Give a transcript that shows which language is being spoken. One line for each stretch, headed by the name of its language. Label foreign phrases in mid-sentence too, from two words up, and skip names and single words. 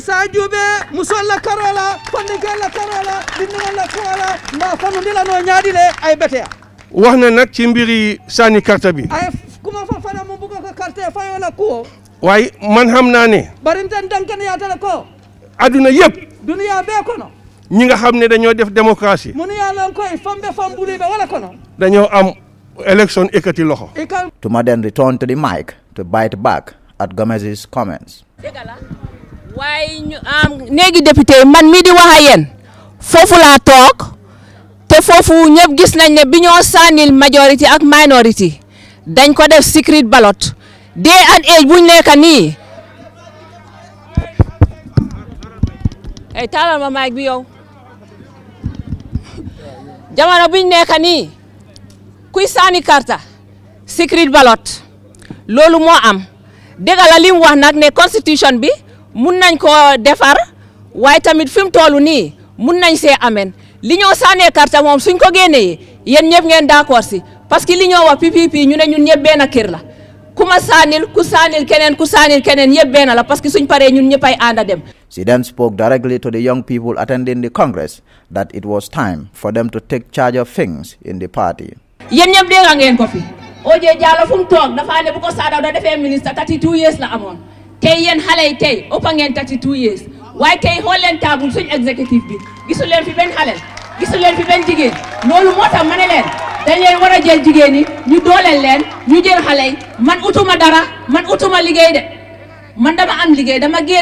Wolof: wax na nag ci mbiri sànni carte bi waaye man xam naa ne adduna yëpp ñi nga xam ne dañoo def démocratie dañoo am élection ekkati loxo.
English: Tuma then returned to the mic to bite back at Gomez's comments.
Wolof: waaye néegi député man mii di wax ak yéen foofu laa toog te foofu ñëpp gis nañ ne bi ñoo sànnil majority ak minority dañ ko def
English: secret ballot day and age
Wolof: buñ nekk nii ay taalal ma mic bi yow jamono buñ nekk nii kuy sànni karta
English: secret ballot
Wolof: loolu moo am dëgg la li mu wax nag ne constitution bi mun nañ ko defar waaye tamit fi mu toll nii mun nañ see amen li ñoo sànnee carte moom suñ ko génnee yéen ñëpp ngeen d'accord si
French: parce que
Wolof: li ñoo wax PPP ñu ne ñun ñëpp benn kër la ku ma sànnil ku sànnil keneen yëpp benn la
French: parce que
Wolof: suñ paree ñun ñëpp ay ànd dem.
English: She then spoke directly to the young people attending the Congress that it was time for them to take charge of things in the party.
Wolof: yéen ñëpp dégg ngeen ko fi Oje Jallow fu mu toog dafa ne bu ko Saadaw da defee ministre 32 years la amoon. tey yéen xale yi tey ëpp ngeen 32 years waaye tey xool leen taabul suñ exécutif bi gisul leen fi benn xale gisul leen fi benn jigéen loolu moo tax ma ne leen dañ leen war a jël jigéen ñi ñu dooleel leen ñu jël xale yi man utuma dara man utuma liggéey de man dama am liggéey